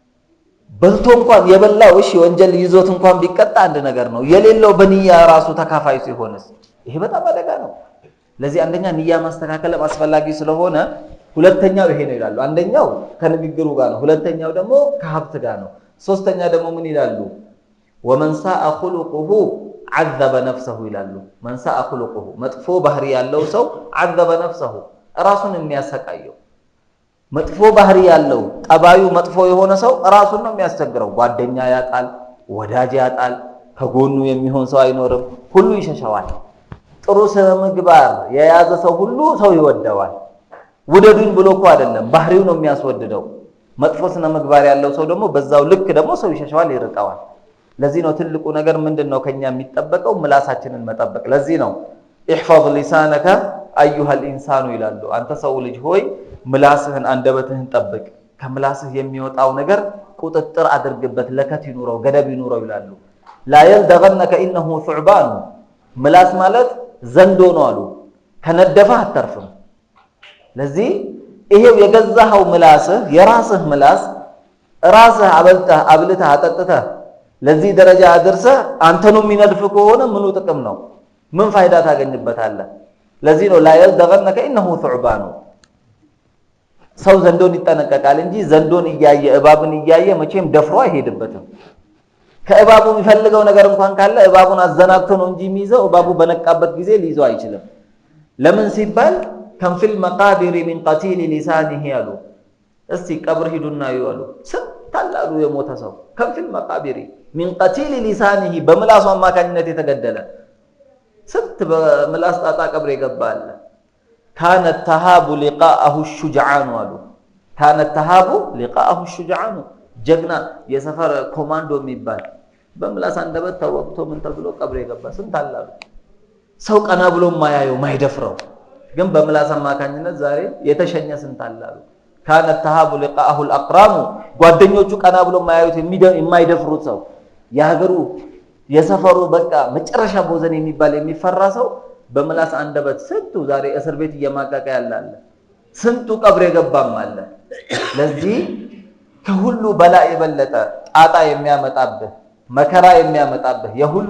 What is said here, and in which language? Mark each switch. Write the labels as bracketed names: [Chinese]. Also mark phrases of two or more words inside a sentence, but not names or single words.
[Amharic] በልቶ እንኳን የበላው እሺ ወንጀል ይዞት እንኳን ቢቀጣ አንድ ነገር ነው የሌለው በንያ ራሱ ተካፋይ ሲሆንስ ይሄ በጣም አደጋ ነው ለዚህ አንደኛ ንያ ማስተካከል አስፈላጊ ስለሆነ ሁለተኛው ይሄ ነው ይላሉ አንደኛው ከንግግሩ ጋር ነው ሁለተኛው ደግሞ ከሀብት ጋር ነው ሶስተኛ ደግሞ ምን ይላሉ ወመን [Arabic] ساء خلقه عذب نفسه [Amharic] ይላሉ [Arabic] من ساء خلقه [Amharic] መጥፎ ባህሪ ያለው ሰው [Arabic] عذب نفسه [Amharic] ራሱን የሚያሰቃየው መጥፎ ባህሪ ያለው ጠባዩ መጥፎ የሆነ ሰው ራሱን ነው የሚያስቸግረው ጓደኛ ያጣል ወዳጅ ያጣል ከጎኑ የሚሆን ሰው አይኖርም ሁሉ ይሸሻዋል ጥሩ ስነ ምግባር የያዘ ሰው ሁሉ ሰው ይወደዋል ውደዱኝ ብሎ እኮ አይደለም ባህሪው ነው የሚያስወድደው መጥፎ ስነ ምግባር ያለው ሰው ደግሞ በዛው ልክ ደግሞ ሰው ይሸሻዋል ይርቀዋል ለዚህ ነው ትልቁ ነገር ምንድነው ከኛ የሚጠበቀው ምላሳችንን መጠበቅ ለዚህ ነው [Arabic] احفظ لسانك ايها الانسان [Amharic] ይላሉ አንተ ሰው ልጅ ሆይ ምላስህን አንደበትህን ጠብቅ ከምላስህ የሚወጣው ነገር ቁጥጥር አድርግበት ለከት ይኑረው ገደብ ይኑረው ይላሉ [Arabic] لا يلدغنك انه ثعبان [Amharic] ምላስ ማለት ዘንዶ ነው አሉ ከነደፈህ አተርፍም ለዚህ ይሄው የገዛኸው ምላስህ የራስህ ምላስ ራስህ አብልተህ አጠጥተህ ለዚህ ደረጃ አድርሰህ አንተኑ የሚነድፍ ከሆነ ምኑ ጥቅም ነው ምን ፋይዳ ታገኝበታለህ ለዚህ ነው [Arabic] لا يلدغنك انه ثعبان [Amharic] ሰው ዘንዶን ይጠነቀቃል እንጂ ዘንዶን እያየ እባብን እያየ መቼም ደፍሮ አይሄድበትም ከእባቡ የሚፈልገው ነገር እንኳን ካለ እባቡን አዘናግቶ ነው እንጂ የሚይዘው እባቡ በነቃበት ጊዜ ሊይዘው አይችልም ለምን ሲባል [Arabic] كم في المقابر من قتيل لسانه [Amharic] ያሉ እስቲ ቀብር ሂዱና ይዋሉ ስንታላሉ የሞተ ሰው [Arabic] كم في المقابر من قتيل لسانه [Amharic] በምላሱ አማካኝነት የተገደለ ስንት በምላስ ጣጣ ቀብር ይገባል [Arabic] كان التهاب لقاءه الشجعان [Amharic] አሉ [Arabic] كان التهاب لقاءه الشجعان [Amharic] ጀግና የሰፈር ኮማንዶ የሚባል በምላስ አንደበት ተወቅቶ ምን ተብሎ ቀብር ይገባ ስንታላሉ ሰው ቀና ብሎ ማያየው ማይደፍረው ግን በምላስ አማካኝነት ዛሬ የተሸኘ ስንታላሉ [Arabic] كان التهاب لقاءه الاقرام [Amharic] ጓደኞቹ ቀና ብሎ ማያዩት የማይደፍሩት ሰው ያገሩ የሰፈሩ በቃ መጨረሻ ቦዘን የሚባል የሚፈራ ሰው በምላስ አንደበት ስንቱ ዛሬ እስር ቤት እየማቀቀ ያላል ስንቱ ቀብር የገባም አለ ለዚህ ከሁሉ በላ የበለጠ ጣጣ የሚያመጣብህ መከራ የሚያመጣብህ የሁሉ